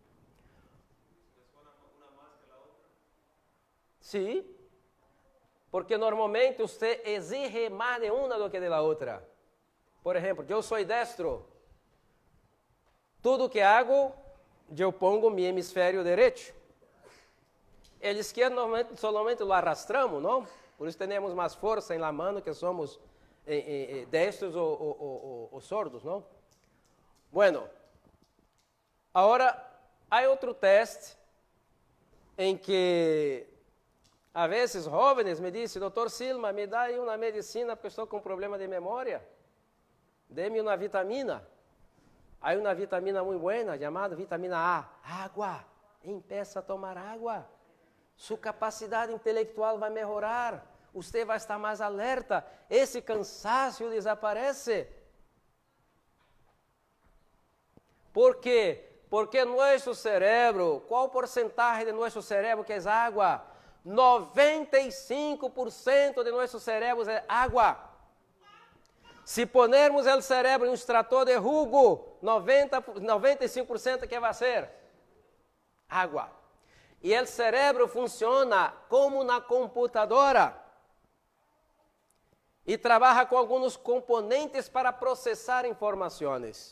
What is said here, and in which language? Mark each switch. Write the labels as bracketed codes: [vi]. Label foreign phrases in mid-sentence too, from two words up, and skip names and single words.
[pt] Sim, porque normalmente você exige mais de uma do que de la outra. Por exemplo, eu sou destro. Tudo que hago, eu pongo meu hemisfério direito. [es] El esquerdo normalmente solamente lo arrastramos, [pt] não? Por isso temos mais força em [es] la mano [pt] que somos destros ou sordos, não? Bueno, agora há outro teste em que a vezes jovens me dizem, doutor Silma, me dá aí uma medicina porque estou com problema de memória. Dê-me uma vitamina. Há uma vitamina muito boa, chamada vitamina A. Água. Empeça a tomar água. Sua capacidade intelectual vai melhorar. Você vai estar mais alerta. Esse cansaço desaparece. Por quê? [es] Porque nuestro cerebro, ¿cuál porcentaje de nuestro cerebro que es agua? 95% de nuestro cerebro es agua. [pt] Se ponermos o cerebro em um extrator de jugo, 95% que vai ser? Água. E o cerebro funciona como uma computadora. E trabalha com alguns componentes para processar informações.